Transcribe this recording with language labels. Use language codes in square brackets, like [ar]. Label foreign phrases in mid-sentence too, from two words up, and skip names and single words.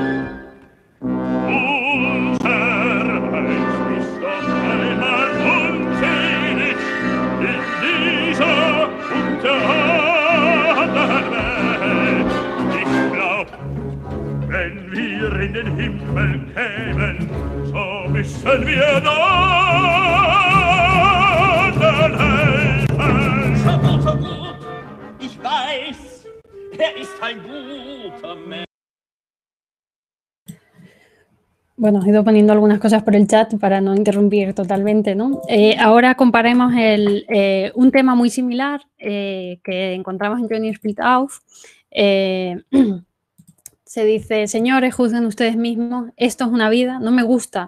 [de] Wenn wir in den Himmel kämen, so müssen wir dann helfen. So gut, ich weiß, er ist ein guter Mensch. [es] Bueno, os he ido poniendo algunas cosas por el chat para no interrumpir totalmente, ¿no? Ahora comparemos un tema muy similar que encontramos en Johnny Split Off. Se dice, señores, juzguen ustedes mismos, esto es una vida, no me gusta.